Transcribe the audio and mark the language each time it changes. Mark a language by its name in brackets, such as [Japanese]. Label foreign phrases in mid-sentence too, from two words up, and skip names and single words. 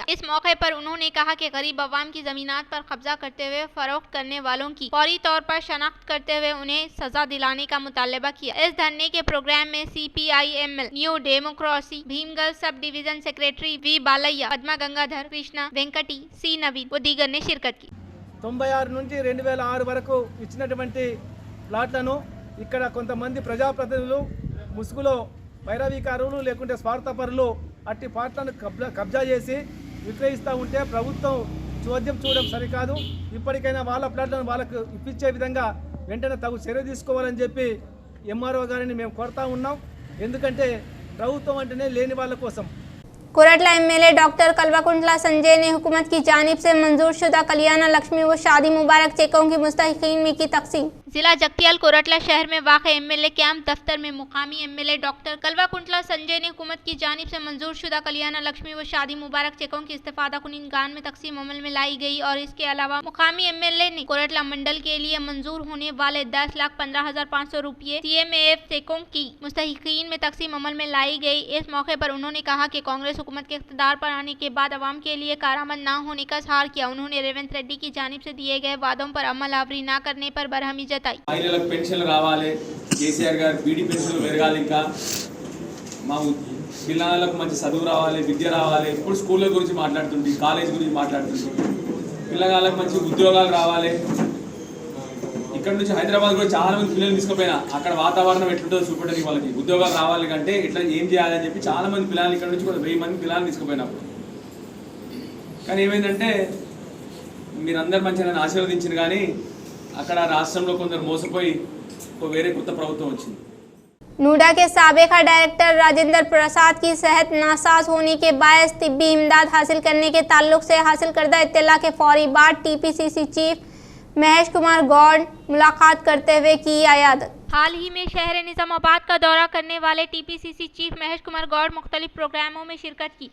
[Urdu] اس موقع پر انہوں نے کہا کہ غریب عوام کی زمینات پر قبضہ کرتے ہوئے فروخت کرنے والوں کی فوری طور پر شناخت کرتے ہوئے انہیں سزا دلانے کا مطالبہ کیا. اس دھرنے کے پروگرام میں CPI-ML نیو ڈیموکریسی بھیمگل [English] sub division secretary [Urdu] V بالیا، پدما گنگادھر، کرشنا وینکٹ، سی نوین و دیگر نے شرکت کی. [Telugu] 96 నుంచి 2006 వరకు ఇచ్చినటువంటి ప్లాట్లను ఇక్కడ కొంతమంది ప్రజాప్రతినిధులు ముసుగులో వైరవీకారులు లేకుంటే స్వార్థపరులు అట్టి ప్లాట్లను కబ్జా చేసి విక్రయిస్తూ ఉంటే ప్రభుత్వం చోద్యం చూడడం సరికాదు। ఇప్పటికైనా వాళ్ళ ప్లాట్లను వాళ్ళకు ఇప్పించే విధంగా వెంటనే తగు చర్య తీసుకోవాలని చెప్పి MRO గారిని మేము కోరుతా ఉన్నాం। ఎందుకంటే ప్రభుత్వం అంటేనే లేని వాళ్ళ కోసం। [Urdu] کورٹلہ MLA ڈاکٹر کلواکنٹلہ سنجے نے حکومت کی جانب سے منظور شدہ کلیان لکشمی و شادی مبارک چیکوں کی مستحقین میں کی تقسیم. ضلع جگتیال کورٹلہ شہر میں واقع MLA کیمپ دفتر میں مقامی MLA ڈاکٹر کلواکنٹلہ سنجے نے حکومت کی جانب سے منظور شدہ کلیان لکشمی و شادی مبارک چیکوں کی استفادہ کنندگان میں تقسیم عمل میں لائی گئی اور اس کے علاوہ مقامی MLA نے کورٹلہ منڈل کے لیے منظور ہونے والے 10,15,500 روپے CMAF چیکوں کی مستحقین میں تقسیم عمل میں لائی گئی. اس موقع پر انہوں نے کہا کہ کانگریس حکومت کے اقتدار پر آنے کے بعد عوام کے لیے کارآمد نہ ہونے کا اظہار کیا. انہوں نے ریونت ریڈی کی جانب سے دیے گئے وعدوں پر عمل آوری نہ کرنے پر برہمی جتائی. [Telugu] महिళలకు పెన్షన్లు రావాలి, కేసీఆర్ గారు బీడీ పెన్షన్లు పెరగాలి, ఇంకా మా పిల్లలకు మంచి చదువు రావాలి, విద్య రావాలి। ఇప్పుడు స్కూళ్ళ గురించి మాట్లాడుతుంది, కాలేజ్ గురించి మాట్లాడుతుంది, పిల్లగాళ్ళకి మంచి ఉద్యోగాలు రావాలి। ఇక్కడ నుంచి హైదరాబాద్ కూడా చాలా మంది పిల్లలు తీసుకుపోయినా అక్కడ వాతావరణం ఎట్లుంటుందో చూపడానికి వాళ్ళకి ఉద్యోగాలు రావాలి అంటే ఇట్లా ఏం చేయాలని చెప్పి చాలా మంది పిల్లలు ఇక్కడ నుంచి కూడా 1000 మంది పిల్లలు తీసుకుపోయినప్పుడు కానీ ఏమైందంటే మీరందరూ మంచిగా నన్ను ఆశీర్వదించారు కానీ అక్కడ రాష్ట్రంలో కొందరు మోసపోయి వేరే కొత్త ప్రభుత్వం వచ్చింది। [Urdu] نوڈا کے سابقہ ڈائریکٹر راجندر پرساد کی صحت ناساز ہونے کے باعث طبی امداد حاصل کرنے کے تعلق سے حاصل کردہ اطلاع کے فوری بعد TPCC چیف مہیش کمار گوڑ ملاقات کرتے ہوئے کی عیادت. حال ہی میں شہر نظام آباد کا دورہ کرنے والے TPCC چیف مہیش کمار گوڑ مختلف پروگراموں میں شرکت کی.